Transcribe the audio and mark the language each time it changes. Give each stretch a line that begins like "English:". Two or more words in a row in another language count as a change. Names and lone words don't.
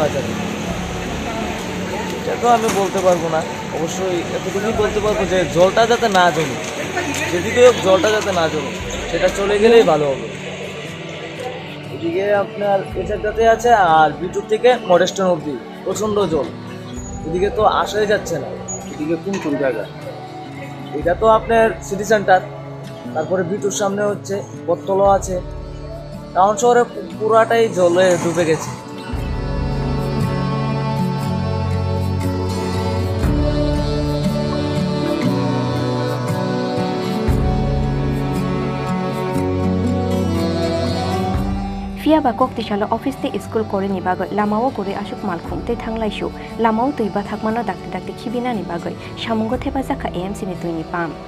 Bangla: যাবে এটা তো আমি বলতে পারবো না অবশ্যই এতটুকুই বলতে পারবো যে জলটা যাতে না জমে যেদিকে জলটা যাতে না জমে সেটা চলে গেলেই ভালো হবে এদিকে আপনার এটাতে আছে আর বিটুর থেকে মডেস্টন অবধি প্রচণ্ড জল এদিকে তো আসাই যাচ্ছে না এদিকে কোন কোন জায়গা এটা তো আপনার সিটি সেন্টার তারপরে বিটুর সামনে হচ্ছে বটতলা আছে টাউন শহরে পুরাটাই জলে ডুবে গেছে
Kok Borok: Fia ba kokti shalo office te school kore ni bagai lamao kore asuk malkhung te thanglai shu lamao tui ba thakmano dakte dakte khibina ni bagai samungo theba jakha AMC ni tui ni pam